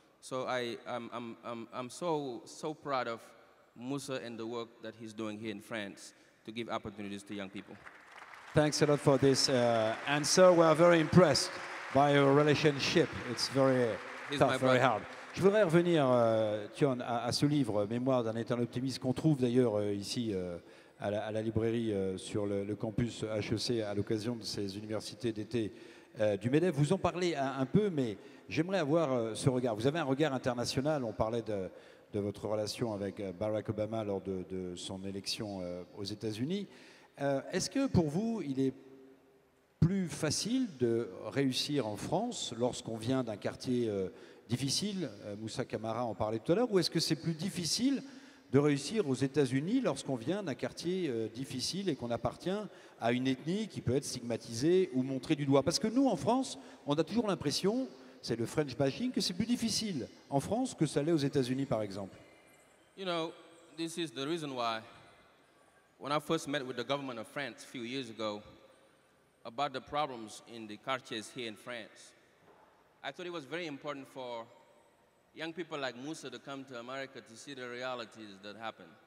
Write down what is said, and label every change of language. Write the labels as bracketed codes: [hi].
[en] So I'm so proud of Moussa and the work that he's doing here in France to give opportunities to young people. Thanks a lot for this answer. We are very impressed by your relationship. It's very tough, very hard. [fr] Je voudrais revenir, Tion, à ce livre, Mémoire d'un éternel optimiste, qu'on trouve d'ailleurs ici à la librairie sur le campus HEC à l'occasion de ces universités d'été du MEDEF. Vous en parlez un peu, mais j'aimerais avoir ce regard. Vous avez un regard international. On parlait de votre relation avec Barack Obama lors de son élection aux États-Unis. Est-ce que pour vous, il est plus facile de réussir en France lorsqu'on vient d'un quartier difficile, Moussa Camara en parlait tout à l'heure, ou est-ce que c'est plus difficile de réussir aux États-Unis lorsqu'on vient d'un quartier difficile et qu'on appartient à une ethnie qui peut être stigmatisée ou montrée du doigt? Parce que nous, en France, on a toujours l'impression, c'est le French bashing, que c'est plus difficile en France que ça l'est aux États-Unis, par exemple. [en] You know, this is the reason why when I first met with the government of France a few years ago about the problems in the quartiers here in France, I thought it was very important for young people like Moussa to come to America to see the realities that happen.